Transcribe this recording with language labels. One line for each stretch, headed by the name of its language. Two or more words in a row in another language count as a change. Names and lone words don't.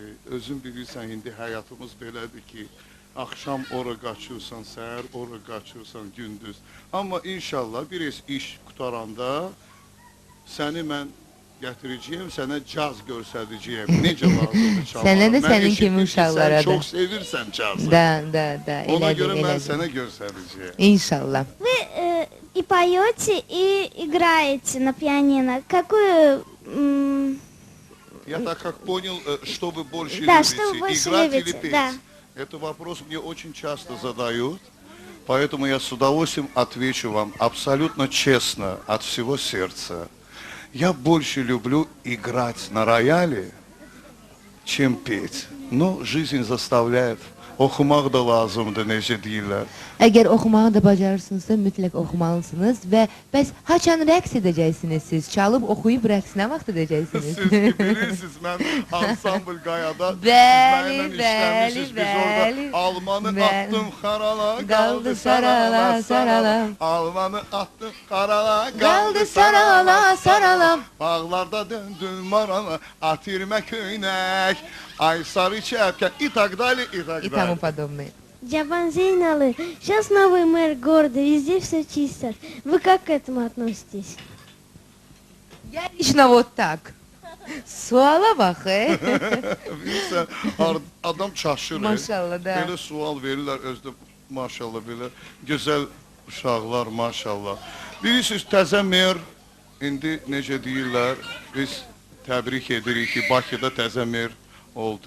Azerbaijani: Özün bilirsən, indi həyatımız belədir ki, axşam ora qaçırsan, səhər ora qaçırsan, gündüz. Amma inşallah biraz iş qutaranda səni mən gətirəcəyəm, sənə caz göstərəcəyəm. Necə lazımdır çalmağa. Sənə də Mən sənin eşitdim kimi ki, uşaqlara da. Sən çox sevirsən cazı. Da, Ona elədir, görə mən elədir. sənə göstərəcəyəm. İnşallah.
Russian: Вы и поете, и играете на пианино. Какую... Я так как понял, что вы больше Да, любите, что вы больше играть любите, или петь? да. Это вопрос мне очень часто задают, поэтому я с удовольствием отвечу вам абсолютно честно, от всего сердца. Я больше люблю играть на рояле, чем петь. Но жизнь заставляет.
Azerbaijani: Oxumaq da lazımdır, necə deyirlər. Əgər oxumağı da bacarırsınızsa mütləq oxumalısınız və bəs haçan rəqs edəcəksiniz siz? Çalıb oxuyub rəqs nə vaxt edəcəksiniz? Siz ki bilirsiniz, mən ansambl qayada Bəli, siz mənimlə işləmişsiniz. Biz bəli, orada Almanı bəli. attım xarala, Qaldı qaldı sarala, sarala, sarala. Almanı attım xarala, Qaldı sarala, sarala. Bağlarda döndüm marala, atirmə köynək, ay sarı çəpkən,
Russian: и так далее, и так И тому dali. подобное. Джаван Зейналы, сейчас новый мэр города, везде все чисто. Вы как к этому относитесь? Я лично вот так.
Azerbaijani: Suala bax, Bilirsən, adam çaşır. Maşallah da. Belə sual verirlər, özdə maşallah belə gözəl uşaqlar, maşallah. Bilirsiniz, təzə mer, indi necə deyirlər, biz təbrik edirik ki, Bakıda təzə mer oldu.